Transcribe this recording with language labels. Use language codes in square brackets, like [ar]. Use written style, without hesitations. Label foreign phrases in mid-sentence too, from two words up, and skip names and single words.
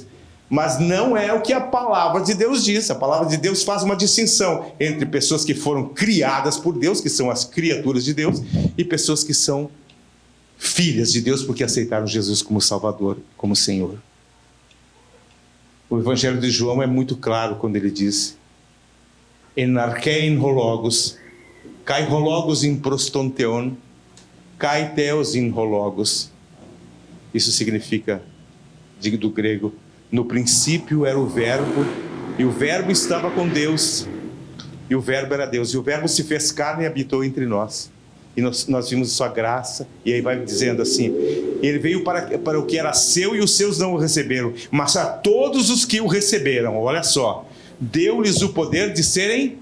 [pt] Mas não é o que a palavra de Deus diz. A palavra de Deus faz uma distinção entre pessoas que foram criadas por Deus, que são as criaturas de Deus, e pessoas que são filhas de Deus porque aceitaram Jesus como Salvador, como Senhor. O Evangelho de João é muito claro quando ele diz: [el] Ἐν ἀρχῇ ὁ λόγος, καὶ ὁ λόγος ἦν πρὸς τὸν θεόν, καὶ θεὸς ἦν ὁ λόγος. [pt] Isso significa, do grego, no princípio era o verbo, e o verbo estava com Deus, e o verbo era Deus, e o verbo se fez carne e habitou entre nós. E nós vimos sua graça, e aí vai dizendo assim: ele veio para o que era seu e os seus não o receberam, mas a todos os que o receberam, olha só, deu-lhes o poder de serem